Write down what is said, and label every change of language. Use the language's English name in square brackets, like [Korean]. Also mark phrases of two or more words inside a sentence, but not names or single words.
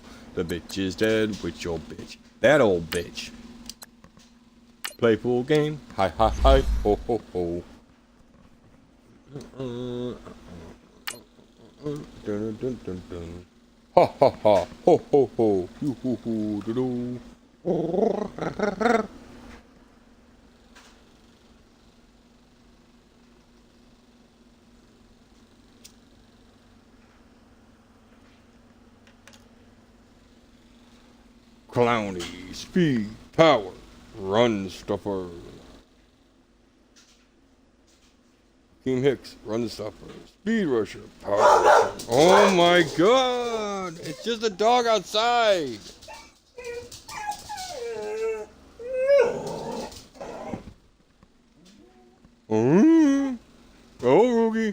[English] The bitch is dead with your bitch. That old bitch. Playful game. Hi, hi, hi. Ho, ho, ho. Dun, dun, dun, dun. Ha, ha, ha. Ho, ho, ho. Yoo, hoo, hoo, doo, doo. Clowny, speed, power, run stuffer. Team Hicks, run stuffer, speed rusher, power rusher. Oh my god! It's just a dog outside! Oh, Roogie.